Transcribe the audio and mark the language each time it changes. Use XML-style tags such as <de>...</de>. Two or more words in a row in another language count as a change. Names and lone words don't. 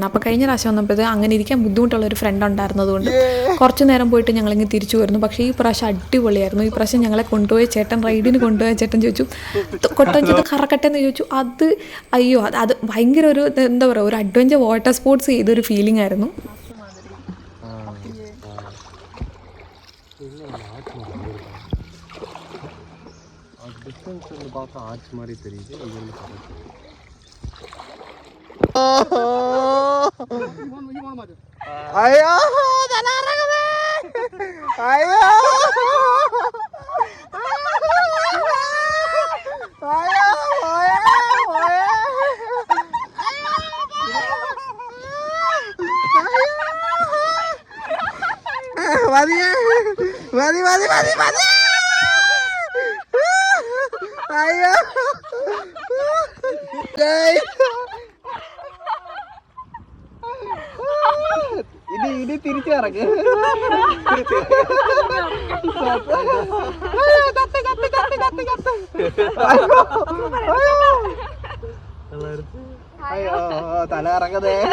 <ml>അപ്പോൾ കഴിഞ്ഞ പ്രാവശ്യം വന്നപ്പോഴത്തേക്ക് അങ്ങനെ ഇരിക്കാൻ ബുദ്ധിമുട്ടുള്ള ഒരു ഫ്രണ്ട് ഉണ്ടായിരുന്നതുകൊണ്ട് കുറച്ച് നേരം പോയിട്ട് ഞങ്ങളിങ്ങനെ തിരിച്ചു വരുന്നു. പക്ഷേ ഈ പ്രാവശ്യം അടിപൊളിയായിരുന്നു. ഈ പ്രാവശ്യം ഞങ്ങളെ കൊണ്ടുപോയ ചേട്ടൻ, റൈഡിന് കൊണ്ടുപോയ ചേട്ടൻ ചോദിച്ചു കൊട്ടവഞ്ചിയിൽ കറക്കട്ടെ എന്ന് ചോദിച്ചു. അത് അയ്യോ അത് ഭയങ്കര ഒരു എന്താ പറയുക, ഒരു</ml> <en>adventure water sports</en> <ml>ചെയ്തൊരു ഫീലിംഗ് ആയിരുന്നു.</ml> <ta>பார்த்தா ஆர்ச் மாதிரி தெரியுது. ஐயோ தலாரகமே ஐயோ மதி மதி மதி மதி மதி</ta> <ml>അയ്യോ ഇനി തിരിച്ചിറങ്ങി അയ്യോ തല ഇറങ്ങതേ.</ml>